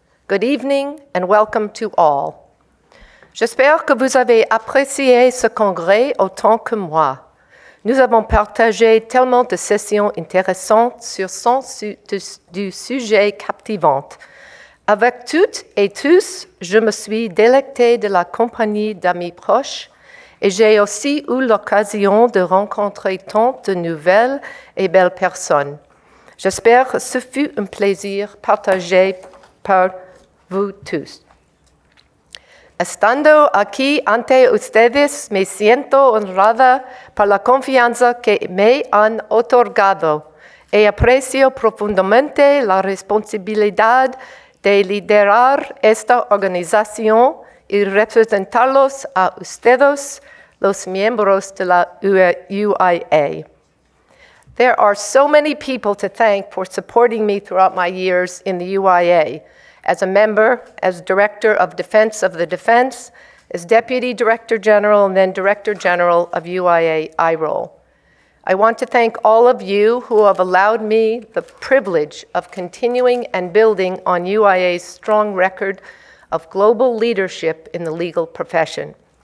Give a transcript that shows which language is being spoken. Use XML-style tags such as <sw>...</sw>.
<en>Good evening and welcome to all.</en> <fr>J'espère que vous avez apprécié ce congrès autant que moi. Nous avons partagé tellement de sessions intéressantes sur du sujet captivant. Avec toutes et tous, je me suis délectée de la compagnie d'amis proches et j'ai aussi eu l'occasion de rencontrer tant de nouvelles et belles personnes. J'espère que ce fut un plaisir partagé par vous tous.</fr> <es>Estando aquí ante ustedes, me siento honrada por la confianza que me han otorgado y aprecio profundamente la responsabilidad de liderar esta organización y representarlos a ustedes, los miembros de la UIA.</es> <en>There are so many people to thank for supporting me throughout my years in the UIA, as a member, as Director of Defense of the Defense, as Deputy Director General, and then Director General of UIA IROL. I want to thank all of you who have allowed me the privilege of continuing and building on UIA's strong record of global leadership in the legal profession.</en>